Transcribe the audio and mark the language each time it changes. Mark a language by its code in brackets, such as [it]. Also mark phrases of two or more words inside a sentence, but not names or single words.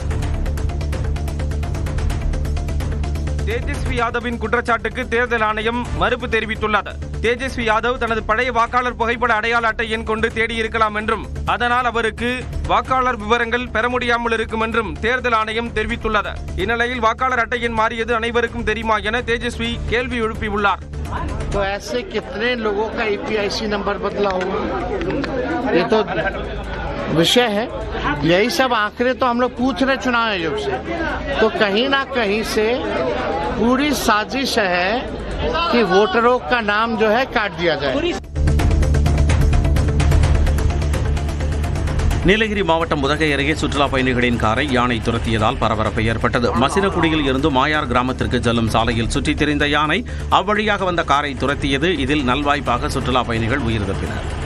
[ta] தேஜஸ்வி யாதவின் குற்றச்சாட்டுக்கு தேர்தல் ஆணையம் மறுப்பு தெரிவித்துள்ளது. தேஜஸ்வி யாதவ் தனது பழைய வாக்காளர் புகைப்பட அடையாள அட்டை எண் கொண்டு தேடியிருக்கலாம் என்றும், அதனால் அவருக்கு வாக்காளர் விவரங்கள் பெற முடியாமல் இருக்கும் என்றும் தேர்தல் ஆணையம் தெரிவித்துள்ளது. இந்நிலையில் வாக்காளர் அட்டை எண் மாறியது அனைவருக்கும் தெரியுமா என தேஜஸ்வி கேள்வி எழுப்பியுள்ளார். [hi] तो ऐसे कितने लोगों का EPIC नंबर बदला होगा, ये तो विषय है. यही सब आंकड़े तो हम लोग पूछ रहे चुनाव आयोग से. तो कहीं ना कहीं से पूरी साजिश है कि वोटरों का नाम जो है काट दिया जाए. [ta] நீலகிரி மாவட்டம் உதகை அருகே சுற்றுலா பயணிகளின் காரை யானை துரத்தியதால் பரபரப்பு ஏற்பட்டது. மசினகுடியில் இருந்து மாயார் கிராமத்திற்கு செல்லும் சாலையில் சுற்றித் திரிந்த யானை அவ்வழியாக வந்த காரை துரத்தியது. இதில் நல்வாய்ப்பாக சுற்றுலா பயணிகள் உயிர் தப்பினர்.